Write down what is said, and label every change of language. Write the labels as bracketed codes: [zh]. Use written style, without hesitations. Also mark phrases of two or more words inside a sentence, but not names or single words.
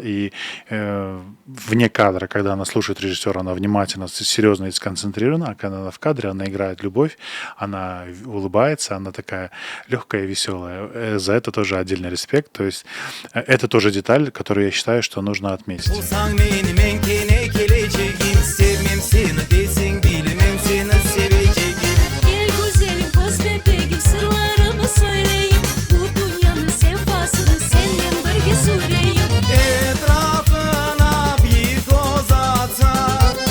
[ru] И вне кадра, когда она слушает режиссера, она внимательно, серьезно и сконцентрирована, а когда она в кадре, она играет любовь, она улыбается, она такая легкая и веселая. За это тоже отдельный респект. То есть это тоже деталь, которую я считаю, что нужно отметить. [tr] Olsan benim enkene geleceğim. Sevmem seni desen bilemem seni seveceğim. Gel güzelim koz bebeğim sırlarımı söyleyeyim. Bu dünyanın sefasını seninle birge süreyim. Etrafına bir toz atar.